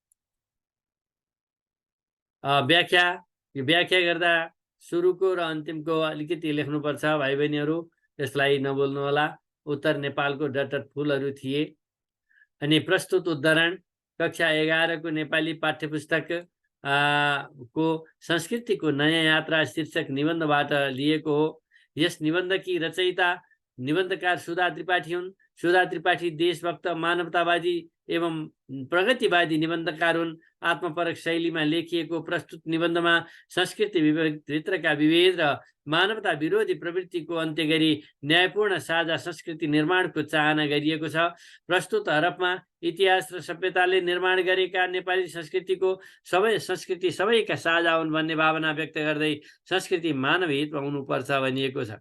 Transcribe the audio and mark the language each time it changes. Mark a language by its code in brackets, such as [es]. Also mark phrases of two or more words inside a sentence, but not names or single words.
[ne] व्याख्या गर्दा सुरुको र अन्तिमको अलिकति लेख्नुपर्छ भाइ बहिनीहरू, यसलाई नबोल्नु होला। उत्तर, नेपालको डटर फुलहरू थिए। अनि प्रस्तुत उदाहरण कक्षा 11 को नेपाली पाठ्यपुस्तक को संस्कृतिको नयाँ यात्रा शीर्षक निबन्धबाट लिएको हो। यस निबन्धकी रचयिता निबन्धकार सुधा त्रिपाठी हुन्। सुधा त्रिपाठी देशभक्त, मानवतावादी एवं प्रगतिवादी निबन्धकार हुन्। आत्मपरक शैलीमा लेखिएको प्रस्तुत निबन्धमा संस्कृति भित्रका विभेद र मानवता विरोधी प्रवृत्तिको अन्त्य गरी न्यायपूर्ण साझा संस्कृति निर्माणको चाहना गरिएको छ। प्रस्तुत हरफमा इतिहास र सभ्यताले निर्माण गरेका नेपाली संस्कृति सबैका साझा हुन् भन्ने भावना व्यक्त गर्दै संस्कृति मानवीय हितमा हुनुपर्छ भनिएको छ।